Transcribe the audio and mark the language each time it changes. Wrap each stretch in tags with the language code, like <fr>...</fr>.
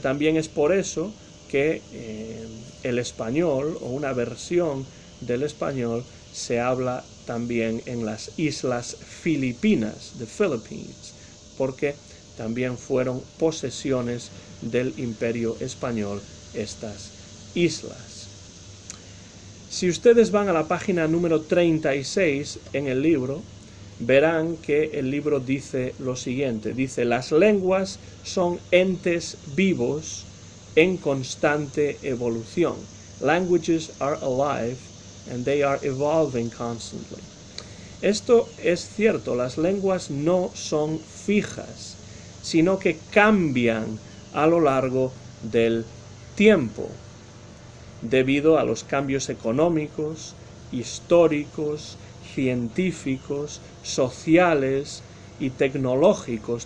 <es>También es por eso que el español o una versión del español se habla también en las islas Filipinas, the Philippines, porque también fueron posesiones del Imperio Español estas islas. Si ustedes van a la página número 36 en el libro, verán que el libro dice lo siguiente, dice: las lenguas son entes vivos en constante evolución.</es> <en>Languages are alive and they are evolving constantly.</en> <es>Esto es cierto, las lenguas no son fijas, sino que cambian a lo largo del tiempo, debido a los cambios económicos, históricos, científicos, sociales y tecnológicos.</es>